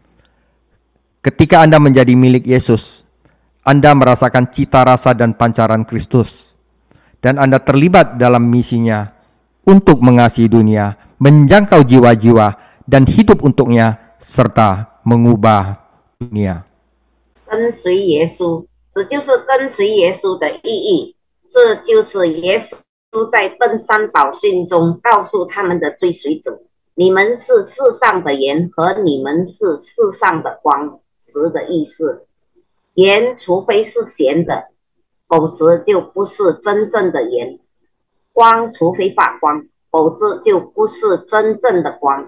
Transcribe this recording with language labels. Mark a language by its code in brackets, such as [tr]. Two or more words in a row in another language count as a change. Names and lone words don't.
[id] Ketika Anda menjadi milik Yesus, Anda merasakan cita rasa dan pancaran Kristus. Dan Anda terlibat dalam misinya untuk mengasihi dunia, menjangkau jiwa-jiwa, dan hidup untuknya, serta mengubah dunia. [zh] 跟随耶稣，这就是跟随耶稣的意义。这就是耶稣在登山宝训中告诉他们的追随者：你们是世上的盐，和你们是世上的光。时的意思，盐除非是咸的，否则就不是真正的盐；光除非发光，否则就不是真正的光。